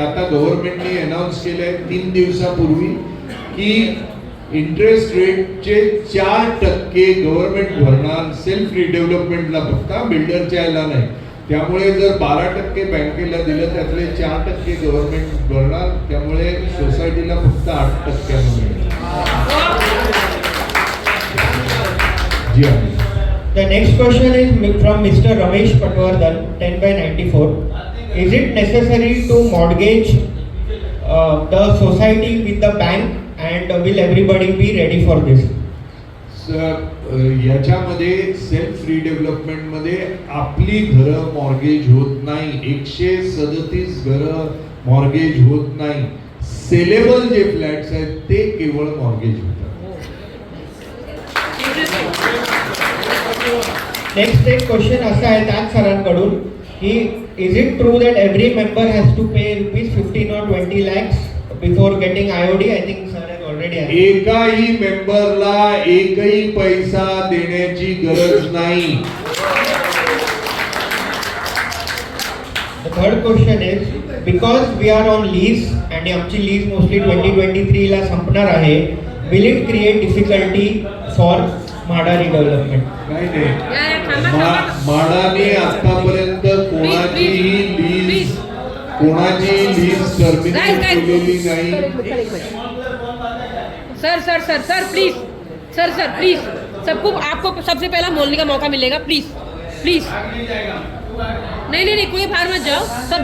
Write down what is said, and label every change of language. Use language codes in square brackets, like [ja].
[mr] आता गव्हर्नमेंटने अनाऊन्स केलंय 3 दिवसापूर्वी की इंटरेस्ट रेटचे 4% गव्हर्नमेंट भरणार सेल्फ रिडेव्हलपमेंटला, फक्त बिल्डरच्या याला नाही. त्यामुळे जर 12% बँकेला दिलं त्यातले 4% गव्हर्नमेंट भरणार, त्यामुळे सोसायटीला फक्त 8% मिळेल. जी हा. [en] the next question is from Mr. Ramesh Patwardhan, 10/94. Is it necessary to mortgage the society with the bank and will everybody be ready for this? [mr] याच्यामध्ये सेल्फ रिडेव्हलपमेंट मध्ये आपली घरं मॉर्गेज होत नाही. 137 घरं मॉर्गेज होत नाही. सेलेबल जे फ्लॅट्स आहेत ते केवळ मॉर्गेज होतात. नेक्स्ट एक क्वेश्चन असा आहे त्याच सरांकडून की [en] Is it true that every member has to pay ₹15 or 20 lakhs before getting IOD? I think sir has already. [mr] एकाही मेंबरला एकही पैसा देण्याची गरज नाही. [en] The third question is, because we are on lease and [mr] आमची लीज मोस्टली 2023 ला संपणार आहे, [en] will it create difficulty for MHADA redevelopment? [mr] नाही नाही, म्हाडाने आतापर्यंत कोणाची लीज टर्मिनेट केलेली नाही. [hi] सर प्लीज प्लीज सबको आपको सबसे पहला बोलने का मौका मिलेगा. प्लीज नहीं कोई बाहर मत जाओ सर.